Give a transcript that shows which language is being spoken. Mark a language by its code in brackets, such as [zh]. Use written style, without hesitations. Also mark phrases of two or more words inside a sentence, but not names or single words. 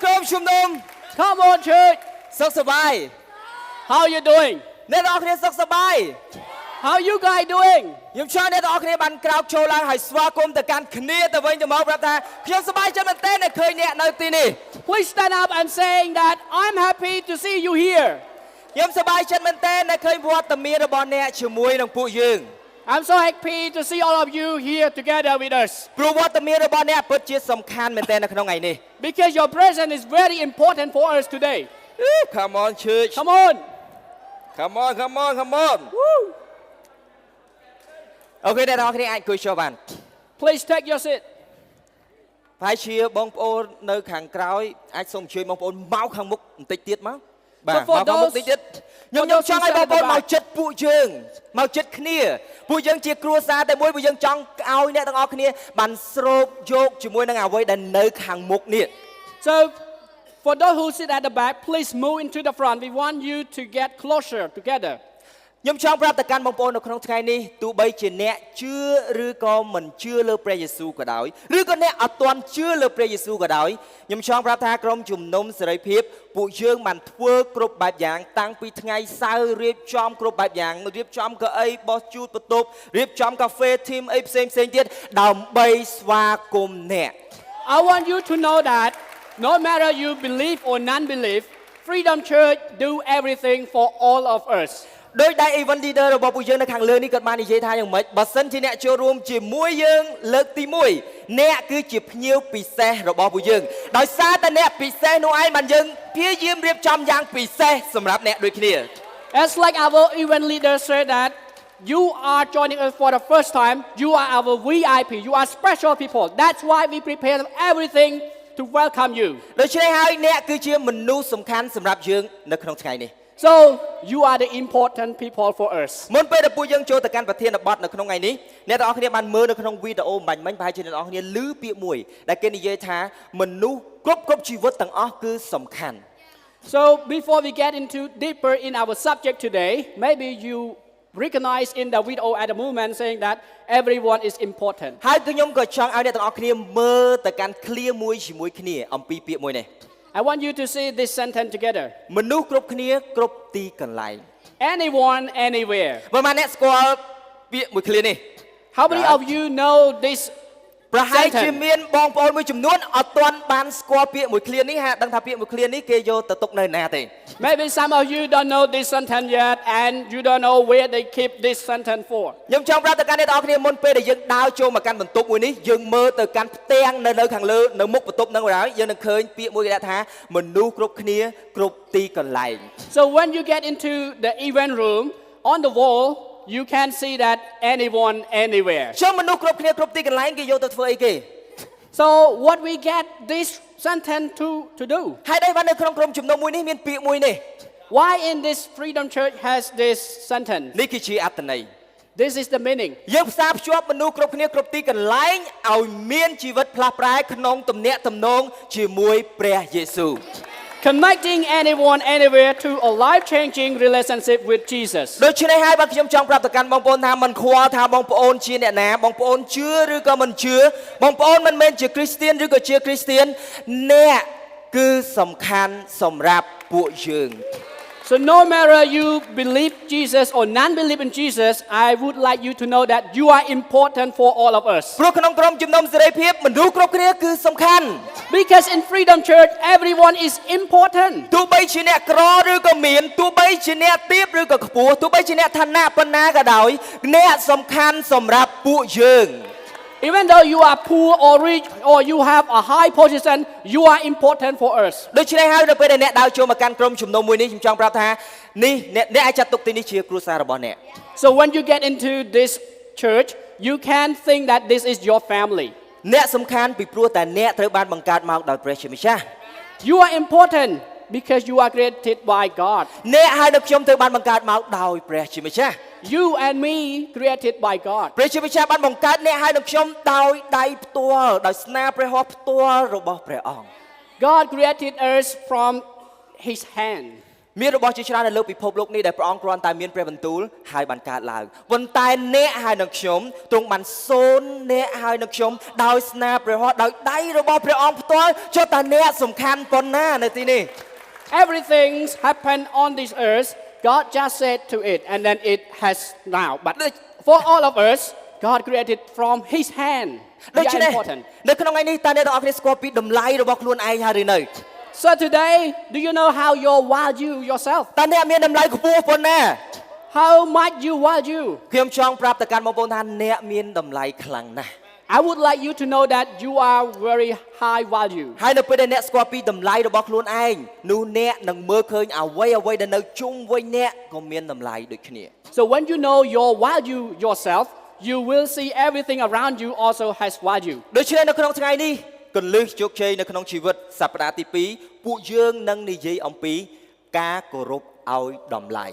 [en] ชุมนุม Come on, church. [km] សុខសប្បាយ [en] How you doing? [km] អ្នកទាំងអស់គ្នាសុខសប្បាយ [en] How you guys doing? [km] ខ្ញុំចង់អ្នកទាំងអស់គ្នាបានក្រោកឈរឡើងហើយស្វាគមន៍ទៅកាន់គ្នាទៅវិញទៅមកប្រាប់ថាខ្ញុំសប្បាយចិត្តមែនទែនដែលឃើញអ្នកនៅទីនេះ [en] Please stand up and saying that I'm happy to see you here. [km] ខ្ញុំសប្បាយចិត្តមែនទែនដែលឃើញវត្តមានរបស់អ្នកជាមួយនឹងពួកយើង [en] I'm so happy to see all of you here together with us. [km] ព្រោះវត្តមានរបស់អ្នកពិតជាសំខាន់មែនទែននៅក្នុងថ្ងៃនេះ [en] Because your presence is very important for us today. Come on church Come on. Come on Woo. [km] អូខេអ្នកទាំងអស់គ្នាអាចអង្គុយចុះបាន [en] Please take your seat. [km] ប្រហែលជាបងប្អូននៅខាងក្រោយអាចសូមអញ្ជើញបងប្អូនមកខាងមុខបន្តិចទៀតមកបាទមកខាងមុខបន្តិចទៀតខ្ញុំចង់ឲ្យបងប្អូនមកចិត្តពួកយើងមកចិត្តគ្នាពួកយើងជាគ្រួសារតែមួយពួកយើងចង់ឲ្យអ្នកទាំងអស់គ្នាបានស្រូបយកជាមួយនឹងអ្វីដែលនៅខាងមុខនេះ [en] So for those who sit at the back, please move into the front. We want you to get closer together. [km] ខ្ញុំចង់ប្រាប់ទៅកាន់បងប្អូននៅក្នុងថ្ងៃនេះទោះបីជាអ្នកជឿឬក៏មិនជឿលើព្រះយេស៊ូវក៏ដោយឬក៏អ្នកអត់ទាន់ជឿលើព្រះយេស៊ូវក៏ដោយខ្ញុំចង់ប្រាប់ថាក្រុមជំនុំសេរីភាពពួកយើងបានធ្វើគ្រប់បែបយ៉ាងតាំងពីថ្ងៃសៅរ៍រៀបចំគ្រប់បែបយ៉ាងរៀបចំកៅអីបោះជូតបន្ទប់រៀបចំកាហ្វេធីមអីផ្សេងទៀតដើម្បីស្វាគមន៍អ្នក [en] I want you to know that no matter you believe or non-believe, Freedom Church do everything for all of us. [km] ដោយដែល [en] event leader [km] របស់ពួកយើងនៅខាងលើនេះគាត់បាននិយាយថាយ៉ាងម៉េចបើសិនជាអ្នកចូលរួមជាមួយយើងលើកទី1អ្នកគឺជាភ្ញៀវពិសេសរបស់ពួកយើងដោយសារតែអ្នកពិសេសនោះឯងបានយើងព្យាយាមរៀបចំយ៉ាងពិសេសសម្រាប់អ្នកដូចគ្នា [en] As like our event leader said that you are joining us for the first time, you are our VIP, you are special people. That's why we prepare everything to welcome you. [km] ដូច្នេះហើយអ្នកគឺជាមនុស្សសំខាន់សម្រាប់យើងនៅក្នុងថ្ងៃនេះ [en] So you are the important people for us. [km] មុនពេលដែលពួកយើងចូលទៅកាន់ប្រធានបទនៅក្នុងថ្ងៃនេះអ្នកទាំងអស់គ្នាបានមើលនៅក្នុងវីដេអូបាញ់មិញប្រហែលជាអ្នកទាំងអស់គ្នាឮពាក្យមួយដែលគេនិយាយថាមនុស្សគ្រប់ជីវិតទាំងអស់គឺសំខាន់ [en] So before we get into deeper in our subject today, maybe you recognize in the video at the moment saying that everyone is important. [km] ហើយខ្ញុំក៏ចង់ឲ្យអ្នកទាំងអស់គ្នាមើលទៅកាន់ឃ្លាមួយជាមួយគ្នាអំពីពាក្យមួយនេះ [en] I want you to say this sentence together. [km] មនុស្សគ្រប់គ្នាគ្រប់ទីកន្លែង [en] Anyone, anywhere. [km] បើមកអ្នកស្គាល់ពាក្យមួយឃ្លានេះ [en] How many of you know this [km] ប្រហែលជា [en] sentence? [km] មានបងប្អូនមួយចំនួនអត់ទាន់បានស្គាល់ពាក្យមួយឃ្លានេះហើយដឹងថាពាក្យមួយឃ្លានេះគេយកទៅទុកនៅណាទេ [en] Maybe some of you don't know this sentence yet and you don't know where they keep this sentence for. [km] ខ្ញុំចង់ប្រាប់ទៅកាន់អ្នកទាំងអស់គ្នាមុនពេលដែលយើងដើរចូលមកកាន់បន្ទប់មួយនេះយើងមើលទៅកាន់ផ្ទាំងនៅខាងលើនៅមុខបន្ទប់ហ្នឹងហើយយើងនឹងឃើញពាក្យមួយគេថាមនុស្សគ្រប់គ្នាគ្រប់ទីកន្លែង [en] So when you get into the event room, on the wall, you can see that anyone, anywhere. [km] ជុំមនុស្សគ្រប់គ្នាគ្រប់ទីកន្លែងគេយកទៅធ្វើអីគេ [en] So what we get this sentence to do? [km] ហើយដែរបាននៅក្នុងក្រុមជំនុំមួយនេះមានពាក្យមួយនេះ [en] Why in this Freedom Church has this sentence? [km] នេះគឺជាអត្ថន័យ [en] This is the meaning. [km] យើងផ្សារភ្ជាប់មនុស្សគ្រប់គ្នាគ្រប់ទីកន្លែងឲ្យមានជីវិតផ្លាស់ប្រែក្នុងទំនាក់ទំនងជាមួយព្រះយេស៊ូវ [en] Connecting anyone, anywhere to a life-changing relationship with Jesus. [km] ដូច្នេះហើយបើខ្ញុំចង់ប្រាប់ទៅកាន់បងប្អូនថាមិនខ្វល់ថាបងប្អូនជាអ្នកណាបងប្អូនជឿឬក៏មិនជឿបងប្អូនមិនមែនជាគ្រីស្ទានឬក៏ជាគ្រីស្ទានអ្នកគឺសំខាន់សម្រាប់ពួកយើង [en] So no matter you believe Jesus or non-believe in Jesus, I would like you to know that you are important for all of us. [km] ព្រោះក្នុងក្រុមជំនុំសេរីភាពមនុស្សគ្រប់គ្នាគឺសំខាន់ [en] Because in Freedom Church, everyone is important. [km] ទោះបីជាអ្នកក្រឬក៏មានទោះបីជាអ្នកទាបឬក៏ខ្ពស់ទោះបីជាអ្នកឋានៈប៉ុណ្ណាក៏ដោយអ្នកសំខាន់សម្រាប់ពួកយើង [en] Even though you are poor or rich or you have a high position, you are important for us. [km] ដូច្នេះហើយនៅពេលដែលអ្នកដើរចូលមកកាន់ក្រុមជំនុំមួយនេះខ្ញុំចង់ប្រាប់ថានេះអ្នកអាចចាត់ទុកទីនេះជាគ្រួសាររបស់អ្នក [en] So when you get into this church, you can think that this is your family. [km] អ្នកសំខាន់ពីព្រោះតែអ្នកត្រូវបានបង្កើតមកដោយព្រះជាម្ចាស់ [en] You are important because you are created by God. [km] អ្នកហើយនៅខ្ញុំត្រូវបានបង្កើតមកដោយព្រះជាម្ចាស់ [en] You and me created by God. [km] ព្រះជាម្ចាស់បានបង្កើតអ្នកហើយនៅខ្ញុំដោយដៃផ្ទាល់ដោយស្នាព្រះហស្ថផ្ទាល់របស់ព្រះអង្គ [en] God created us from His hand. [km] មានរបស់ជាច្រើននៅលើពិភពលោកនេះដែលព្រះអង្គគ្រាន់តែមានព្រះបន្ទូលហើយបានកើតឡើងប៉ុន្តែអ្នកហើយនឹងខ្ញុំទ្រង់បានសូនអ្នកហើយនឹងខ្ញុំដោយស្នាព្រះហស្ថដោយដៃរបស់ព្រះអង្គផ្ទាល់ចុះតើអ្នកសំខាន់ប៉ុណ្ណានៅទីនេះ [en] Everything's happened on this earth. God just said to it, and then it has now. But for all of us, God created from His hand. [km] ដូ [en] We [km] ច្ [en] are [km] នេះ [en] important. [km] នៅក្នុងថ្ងៃនេះតើអ្នកទាំងអស់គ្នាស្គាល់ពីតម្លៃរបស់ខ្លួនឯងហើយឬនៅ [en] So today, do you know how you value yourself? [km] តើអ្នកមានតម្លៃខ្ពស់ប៉ុណ្ណា [en] How much you value? [km] ខ្ញុំចង់ប្រាប់ទៅកាន់បងប្អូនថាអ្នកមានតម្លៃខ្លាំងណាស់ [en] I would like you to know that you are very high value. [km] ហើយនៅពេលដែលអ្នកស្គាល់ពីតម្លៃរបស់ខ្លួនឯងនោះអ្នកនឹងមើលឃើញអ្វីអ្វីដែលនៅជុំវិញអ្នកក៏មានតម្លៃដូចគ្នា [en] So when you know your value yourself, you will see everything around you also has value. [km] ដូច្នេះនៅក្នុងថ្ងៃនេះកលឹះជោគជ័យនៅក្នុងជីវិតសប្តាហ៍ទី2ពួកយើងនឹងនិយាយអំពីការគោរពឲ្យតម្លៃ